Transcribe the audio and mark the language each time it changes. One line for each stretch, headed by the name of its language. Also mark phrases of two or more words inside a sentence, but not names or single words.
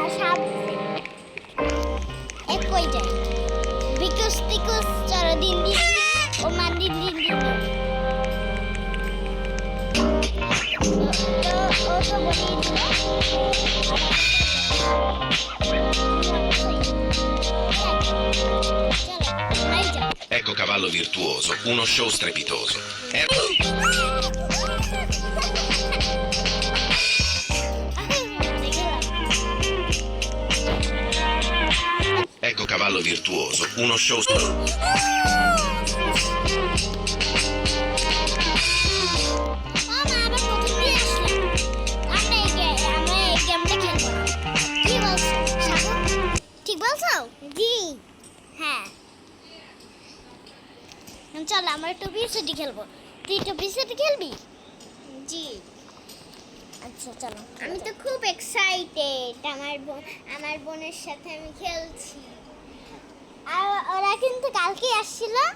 Bangla: ভাবছে এ কই যায় বিকুস টিকুস চলো দিন দিন ও মান দিন দিন দিন তো ও তো বলেই দিল চলো নাই যাও
Italian: Ecco cavallo virtuoso, uno show strepitoso. Ecco cavallo virtuoso, uno show
Bangla: মামা আবার নতুন নিয়ে আসলাম আমরা এই গেমটা খেলবো না কি বলছো সাগর ঠিক বলছো জি হ্যাঁ চল আমরা টুপি সিটি খেলবো তুই টুপি সিটি খেলবি জি আচ্ছা চলো আমি তো খুব এক্সাইটেড আমার বোনের সাথে আমি খেলছি আর ওরা কিন্তু কালকে আসছিল